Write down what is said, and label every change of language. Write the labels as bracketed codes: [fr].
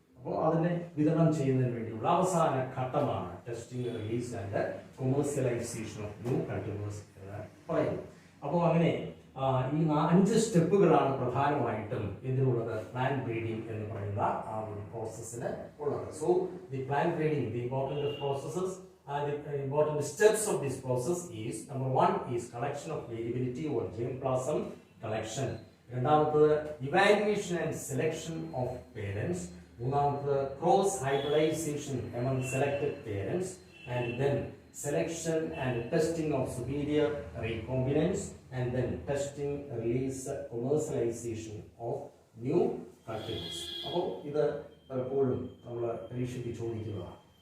[ml] അപ്പോൾ അതിനെ വിതരണം ചെയ്യുന്നതിന് വേണ്ടിയുള്ള അവസാന ഘട്ടമാണ് [en] testing, release and commercialization of new cultivars [ml] എന്ന് പറയുന്നത്. അപ്പോൾ അങ്ങനെ ഈ 5 സ്റ്റെപ്പുകളാണ് പ്രധാനമായിട്ടും ഇതിനുള്ളത് പ്ലാന്റ് ബ്രീഡിംഗ് എന്ന് പറയുന്ന ആ ഒരു പ്രോസസ്സിന് ഉള്ളത്. [en] So the plant breeding, the important processes and the important steps of this process is number 1 is collection of variability or germplasm collection. [ml] രണ്ടാമത്തേത് [en] Evaluation and selection of parents. [ml] മൂന്നാമത്തേത് [en] Cross hybridization among selected parents. And then selection and testing of superior recombinants. And then testing, release, commercialization of new cultivars. [ml] അപ്പോൾ ഇത് പലപ്പോഴും നമ്മൾ പരീക്ഷയ്ക്ക് ചോദിക്കുന്നതാണ്.